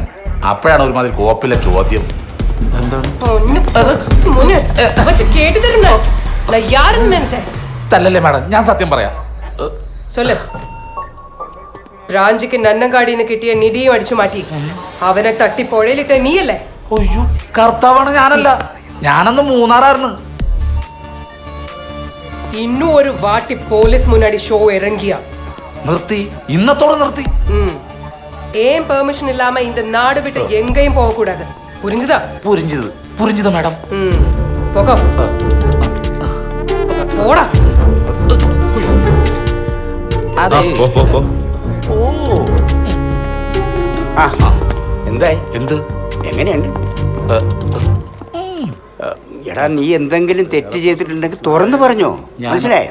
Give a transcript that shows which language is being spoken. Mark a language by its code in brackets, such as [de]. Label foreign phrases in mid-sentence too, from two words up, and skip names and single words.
[ml] അപ്പോഴാണ് ഒരുമാതിരി കോപ്പിലെ ചോദ്യം. തല്ലല്ലേ മാഡം, ഞാൻ സത്യം പറയാം. ബ്രാഞ്ചിക്ക് നന്നങ്കാടിന്ന് കിട്ടിയ നിധിയും അടിച്ചു മാറ്റി അവനെ തട്ടി പുഴയിലിട്ട നീയല്ലേ? ഒയ്യോ, കർത്താവാണ്. ഞാനല്ല, ഞാനന്ന് മൂന്നാറായിരുന്നു. [ta] இன்னும் ஒரு வாட்டி போலீஸ் முன்னாடி ஷோ இறங்கியா [ml] നിർത്തി, ഇന്നത്തോടെ നിർത്തി. [ta] ஏன் பெர்மிஷன் இல்லாம இந்த நாடு விட்டு எங்கேயும் போக கூடாது, புரிஞ்சுதா? புரிஞ்சிது மேடம். போக போடா. [ml] അതെ. ഓ, എന്തായി? എന്ത്? എങ്ങനെയുണ്ട്? എടാ, നീ എന്തെങ്കിലും തെറ്റ് ചെയ്തിട്ടുണ്ടെങ്കിൽ തുറന്നു പറഞ്ഞോ, മനസ്സിലായോ?